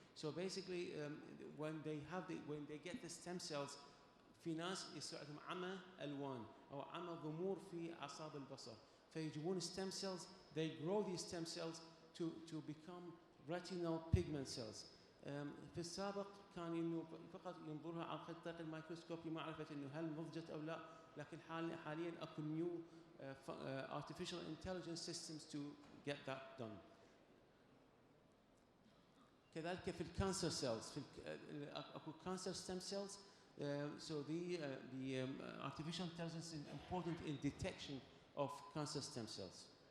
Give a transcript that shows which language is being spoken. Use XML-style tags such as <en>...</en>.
<en>So basically, when they get the stem cells,</en> <ar>في ناس يصير عندهم عمى ألوان أو عمى ضمور في أعصاب البصر.</ar> <en>فيجيبون stem cells, they grow these stem cells to become retinal pigment cells.</en> <ar>في السابق كان إنه فقط ينظرها عن طريق الميكروسكوبي ما عرفت إنه هل نضجت أو لا، لكن حاليا أكو</ar> <en>new artificial intelligence systems to get that done.</en> <ar>كذلك في الكانسر cells أكو cancer stem cells.</ar> <en>So the artificial intelligence is important in detection of cancer stem cells.</en>